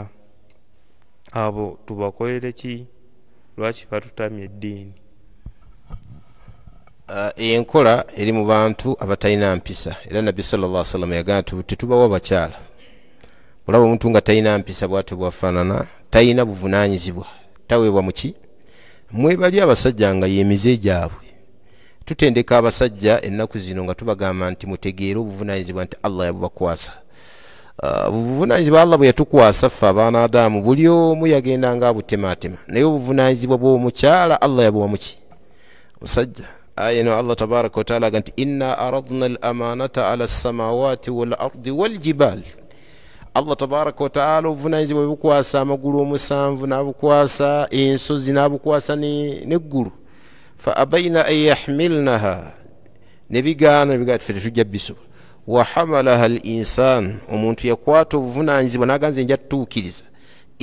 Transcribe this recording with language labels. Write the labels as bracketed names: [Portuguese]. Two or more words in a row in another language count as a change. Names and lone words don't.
[Ganda] Abo tubakolere ki? Lwaki batutamya eddiini? Enkola eri mu bantu abatalina mpisa, era nabbi [Arabic] صلى الله عليه وسلم [Ganda] yagamba tetubawa bakyala. Olaba omuntu nga talina mpisa bw'atyo bwafaanana, talina buvunaanyizibwa, taweebwa muki. Mwebali abasajja nga yemize gyabwe. Tutendeka abasajja ennaku zino nga tubagamba nti mutegeere obuvunaanyizibwa nti Allah yabubakwasa. Obuvunaanyizibwa Allah bwe yatukwasa ffe abaana Adamu buli omu yagenda nga abutematema, naye obuvunaanyizibwa bw'omukyala Allah yabuwa muki musajja. [Arabic] Ayino الله تبارك وتعالى ganti إنا عرضنا الأمانة على السماوات والأرض والجبال. الله تبارك وتعالى [Ganda] obuvunaanyizibwa bukwasa amagulu omusanvu n'abukwasa ensozi n'abukwasa n'eggulu. [Arabic] فأبين أن يحملنها, [Ganda] nebigaana ffe tetujja bisobola. [Arabic] وحملها الإنسان, [Ganda] omuntu yakwata obuvunaanyizibwa n'aganze nja tutuukiriza.